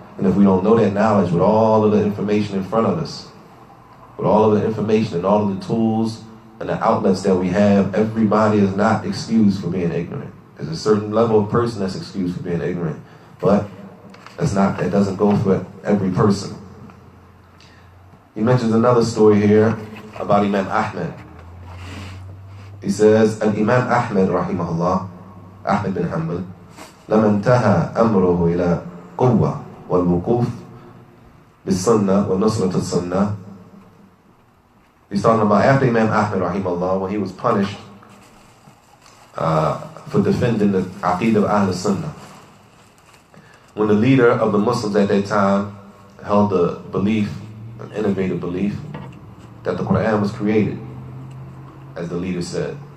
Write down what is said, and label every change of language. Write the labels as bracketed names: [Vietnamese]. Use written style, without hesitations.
[English] And if we don't know that knowledge with all of the information in front of us, with all of the information and all of the tools and the outlets that we have, everybody is not excused for being ignorant. There's a certain level of person that's excused for being ignorant, but that doesn't go for every person. He mentions another story here about Imam Ahmed. He says, [Arabic] Al-Imam Ahmed rahimahullah, Ahmed bin Hanbal, لما انتهى أمره إلى قوة والوقوف بالسنة ونصرة السنة. [English] He's talking about after Imam Ahmed rahimahullah, when he was punished for defending the Aqeedah of Ahl Sunnah. When the leader of the Muslims at that time held the belief, an innovative belief, that the Quran was created, as the leader said.